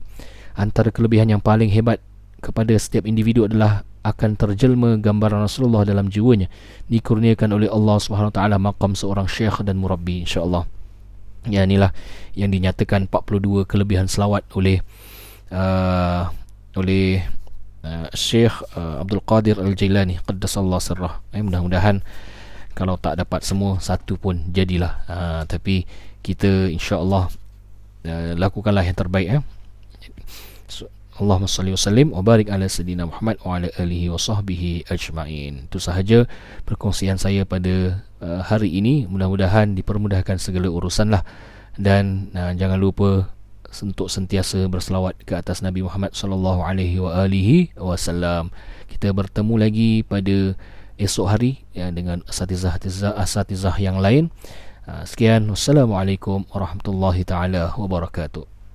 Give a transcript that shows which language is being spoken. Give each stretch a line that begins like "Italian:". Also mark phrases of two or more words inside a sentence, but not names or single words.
Malay: Antara kelebihan yang paling hebat kepada setiap individu adalah akan terjelma gambaran Rasulullah dalam jiwanya, dikurniakan oleh Allah SWT maqam seorang syekh dan murabbi, insya-Allah. Ya, inilah yang dinyatakan 42 kelebihan selawat oleh Syekh Abdul Qadir Al-Jailani
Arabic: قدس الله سره.
Malay: Mudah-mudahan kalau tak dapat semua, satu pun jadilah. Tapi kita insya-Allah lakukanlah yang terbaik.
Arabic: اللهم صل وسلم وبارك على سيدنا محمد وعلى آله وصحبه أجمعين.
Malay: Itu sahaja perkongsian saya pada hari ini. Mudah-mudahan dipermudahkan segala urusan lah. Dan jangan lupa untuk sentiasa berselawat ke atas Nabi Muhammad
Arabic: صلى الله عليه وعلى آله وسلم.
Malay: Kita bertemu lagi pada esok hari dengan asatizah yang lain. Sekian,
Arabic: والسلام عليكم ورحمة الله تعالى وبركاته.